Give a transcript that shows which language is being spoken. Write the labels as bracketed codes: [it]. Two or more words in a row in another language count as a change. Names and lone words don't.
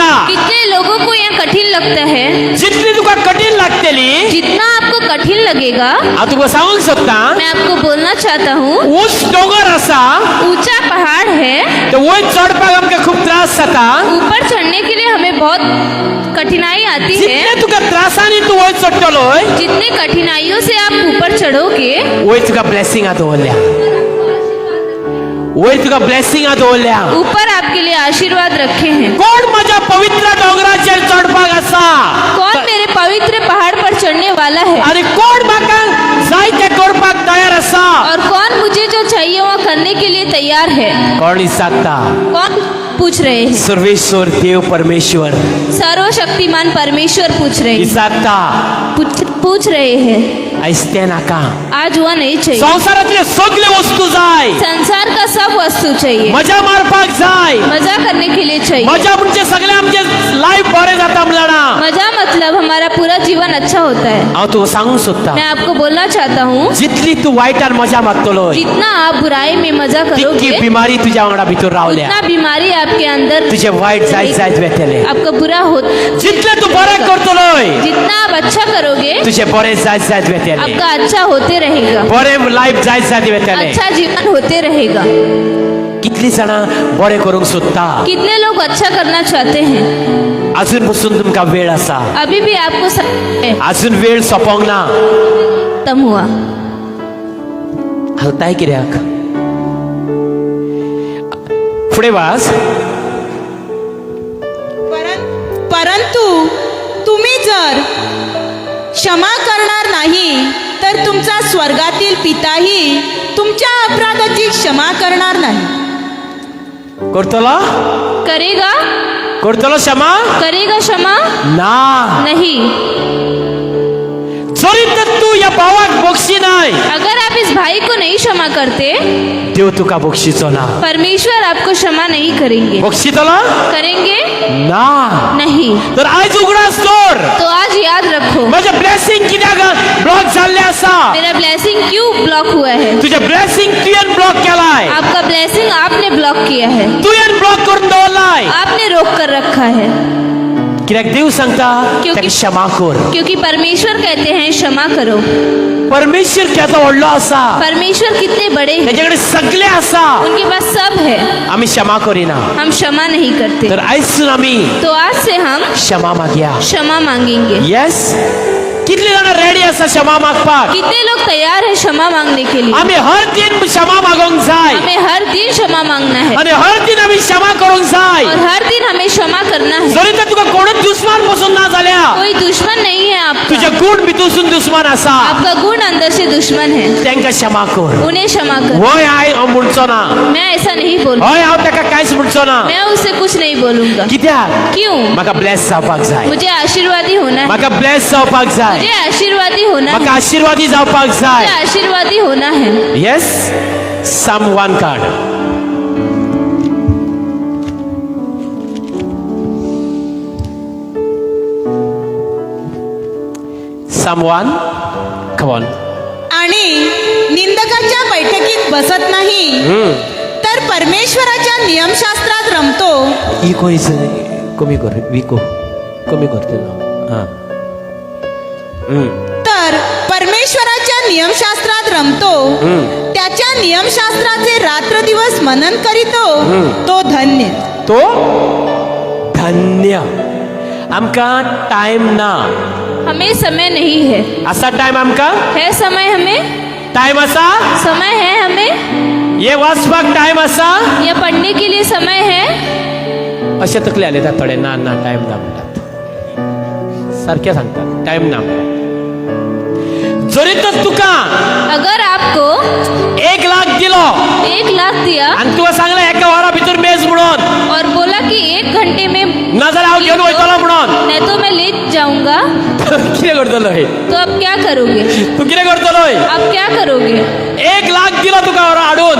[hi] कितने लोगों को यह कठिन लगता है? [kok] जितली तुका कठीण लागतली, [hi] जितना आपको कठिन लगेगा, [kok] हांव तुका सांगूंक सोदता, [hi] मैं आपको बोलना चाहता हूँ, [kok] ऊंच डोंगर आसा, [hi] ऊंचा पहाड़ है, [kok] तो वयर चडपाक आमकां खूब त्रास जाता. [hi] ऊपर चढ़ने के लिए हमें बहुत कठिनाई आती है. [kok] जितले तुका त्रासांनी तूं वयर चडटलोय, [hi] जितने कठिनाइयों से आप ऊपर चढ़ोगे, [kok] वयर तुका ब्लेसिंगां दवरल्या. वयर तुका ब्लेसिंगां दवरल्या. [hi] ऊपर आपके लिए आशीर्वाद रखे हैं. [kok] कोण म्हज्या पवित्र डोंगराचेर चडपाक आसा? [hi] कौन मेरे पवित्र पहाड़ पर चढ़ने वाला है? [kok] आनी कोण म्हाका जाय तें करपाक तयार आसा? [hi] और कौन मुझे जो चाहिए वो करने के लिए तैयार है? [kok] कोण विचारता? [hi] कौन पूछ रहे हैं? [kok] सर्वेश्वर देव परमेश्वर [hi] सर्वशक्तिमान परमेश्वर पूछ रहे हैं. [kok] विचारता. [hi] पूछ रहे हैं. [kok] आयस्ते नाका. [hi] आज वो नहीं चाहिए. [kok] संसारातले सगळे वस्तू जाय, [hi] संसार का सब वस्तू चाहिए. [kok] मजा मारपाक जाय, [hi] मजा करने के लिए चाहिए. [kok] मजा म्हणजे सगळे आमचे लाईफ बरें जाता म्हण जाणा [hi] मजा मतलब हमारा पूरा जीवन अच्छा होता है। [kok] हांव तुका सांगूंक सोदता [hi] मैं आपको बोलना चाहता हूँ, [kok] जितली तू वायटान मजा मागतलो [hi] जितना आप बुराई में मजा [kok] तितकी [hi] करोगे, [kok] बिमारी तुज्या वांगडा भितर रावल्या [hi] उतना बीमारी आपके अंदर [kok] तुझे वायट जायत जायत वेतले [hi] आपका बुरा हो। [kok] जितले तू बरें करतलोय [hi] जितना आप अच्छा करोगे, [kok] तुझे बरें जायत जायत वेतले [hi] आपका अच्छा होते रहेगा, [kok] बरें लाईफ जायत जायत वेतले [hi] अच्छा जीवन होते रहेगा। [kok] कितली जाणां बरें करूंक सोदता [hi] कितने लोग अच्छा करना चाहते हैं, [kok] अजून पसून तुमकां वेळ आसा [hi] अभी भी आपको समय [kok] अजून वेळ सोंपोंक ना [hi] खत्म हुआ। [kok] हलताय कित्याक फुडें वाच [mr] परंतु तुम्ही जर क्षमा करणार नाही तर तुमचा स्वर्गातील पिताही तुमच्या अपराधाची क्षमा करणार नाही। [kok] करतलो [hi] करेगा, [kok] करतलो क्षमा [hi] करेगा क्षमा [kok] ना [hi] नहीं। [kok] जरी तर तू या भावाक बक्षी नाय [hi] अगर आप इस भाई को नहीं क्षमा करते, [kok] देव तुका बक्षीचो ना [hi] परमेश्वर आपको क्षमा नहीं करेंगे। [kok] बक्षीतलो [hi] करेंगे [kok] ना [hi] नहीं। [kok] तर आयज उगडास कर [hi] तो आज याद रखो, [kok] माझे ब्लेसिंग कित्याक ब्लॉक जाल्ले आसा [hi] मेरा ब्लेसिंग क्यों ब्लॉक हुआ है। [kok] तुझे ब्लेसिंग तुवें ब्लॉक केलाय [hi] आपका ब्लेसिंग आपने ब्लॉक किया है, [kok] तुवें ब्लॉक करून दवरलाय [hi] आपने रोक कर रखा है, [kok] कित्याक देव सांगता [hi] क्योंकि- [kok] ताका क्षमा कर [hi] क्योंकि परमेश्वर कहते हैं क्षमा करो। [kok] परमेश्वर केदो व्हडलो आसा [hi] परमेश्वर कितने बड़े हैं, [kok] तेजे कडेन सगळें आसा [hi] उनके पास सब है, [kok] आमी क्षमा करिना [hi] हम क्षमा नहीं करते। [kok] तर आयसून आमी [hi] तो आज से हम [kok] क्षमा मागया [hi] क्षमा मांगेंगे। [kok] येस कितले जाणां रेडी आसा क्षमा मागपाक [hi] कितने लोग तैयार हैं क्षमा मांगने के लिए। [kok] आमी हर दिन क्षमा मागोंक जाय [hi] हमें हर दिन क्षमा मांगना है [kok] आणि हर दिन आमी क्षमा करूंक जाय [hi] और हर दिन हमें क्षमा करना है। [kok] जरी तर तुका कोणूच दुश्मन पसून ना जाल्या [hi] कोई दुश्मन नहीं है [kok] तुझे [hi] आपका, [kok] गुण भितरसून दुश्मन आसा [hi] आपका गुण अंदर से दुश्मन है, [kok] तांकां क्षमा कर [hi] उन्हें क्षमा कर। [kok] होय हांव म्हणचो ना [hi] मैं ऐसा नहीं बोलूँ, [kok] होय हांव ताका कांयच म्हणचो ना [hi] मैं उससे कुछ नहीं बोलूंगा। [kok] कित्याक [hi] क्यों? [kok] म्हाका ब्लेस जावपाक जाय [hi] मुझे आशीर्वादी होना है, [kok] म्हाका ब्लेस जावपाक जाय [hi] मुझे आशीर्वादी होना है, [kok] म्हाका आशीर्वादी जावपाक जाय [hi] मुझे आशीर्वादी होना है। [kok] येस साम 1 कार्ड साम 1 [en] come on [mr] आणि निंदकाच्या बैठकीत बसत नाही तर परमेश्वराच्या नियमशास्त्रात रमतो। [hi] इको इज कमी कर विको कमी करते ना हां [mr] तर परमेश्वराच्या नियमशास्त्रात रमतो, त्याच्या नियमशास्त्राचे रात्र दिवस मनन करीतो, तो धन्य। [kok] तो धन्य आमकां टाइम ना [hi] हमें समय नहीं है, [kok] असा टाइम आमकां [hi] है समय हमें, [kok] टाइम असा [hi] समय है हमें, [kok] ये वाचपाक टाइम असा [hi] या पढ़ने के लिए समय है। [kok] अशें तकले आलेतात थोडे ना ना टाइम ना म्हणटात सारकें सांगतात टाइम ना जरी तर तुका [hi] अगर आपको [kok] 1 लाख दिलो [hi] 1 लाख दिया [kok] आणि तुका सांगला एका वरा भितर मेज म्हणून [hi] और बोला कि 1 घंटे में [kok] नाजाल्यार हांव घेवन वयतलो म्हणून [hi] नहीं तो मैं ले जाऊंगा, [kok] कितें करतलो हे [hi] तो आप क्या करोगे? [kok] तू कितें करतलो [hi] आप क्या करोगे? [kok] 1 लाख दिलो तुका वरा हाडून